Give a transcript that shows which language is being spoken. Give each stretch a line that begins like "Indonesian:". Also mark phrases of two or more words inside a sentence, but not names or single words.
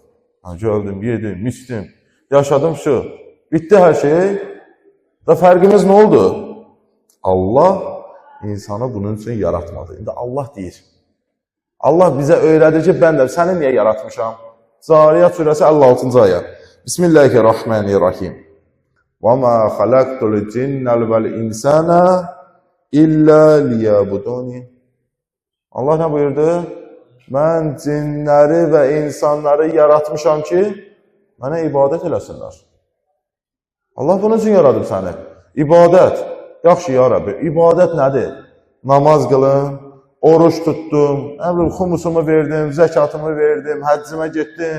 Azerbaijani: Gördüm, yedim, içdim, yaşadım şu. Bitdi hər şey. Və fərqimiz nə oldu? Allah insanı bunun üçün yaratmadı. İndi Allah deyir. Allah bizə öyrədir ki, mən də səni niyə yaratmışam? Zariyat surəsi 56-cı ayə.
Arabic: Bismillahirrahmanirrahim. وَمَا خَلَقْتُ الْجِنَّ وَالْإِنسَانَ إِلَّا لِيَعْبُدُونِ.
Azerbaijani: Allah nə buyurdu? Mən cinləri və insanları yaratmışam ki, mənə ibadət eləsinlər. Allah bunun üçün yaradıb səni. İbadət. Yaxşı
Arabic: يا ربي,
Azerbaijani: ibadət nədir? Namaz qılın, oruç tutdum, xumusumu verdim, zəkatımı verdim, həccimə getdim.